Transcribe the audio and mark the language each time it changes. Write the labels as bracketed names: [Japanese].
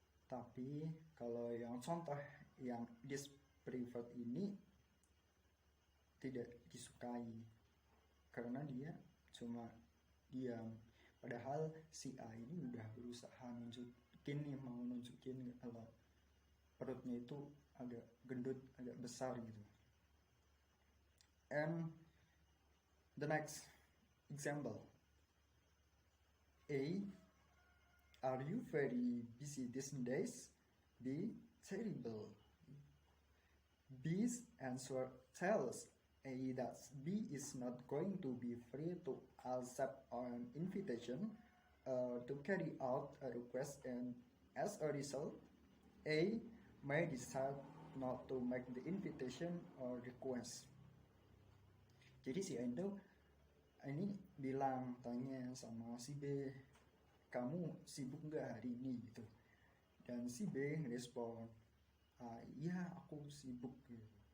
[Indonesian] Tapi kalau yang contoh yang dispreferred ini tidak disukai karena dia cuma diam, padahal si A ini udah berusaha mau nunjukin kalau perutnya itu agak gendut, agak besar gitu. [English] And the next example, A, are you very busy these days? B, terrible. B's answer tells A that B is not going to be free to accept an invitation to carry out a request, and as a result, A may decide not to make the invitation or request. [Indonesian] Jadi si A itu ini tanya sama si B, kamu sibuk nggak hari ini gitu, dan si B ngerespon, iya aku sibuk gitu.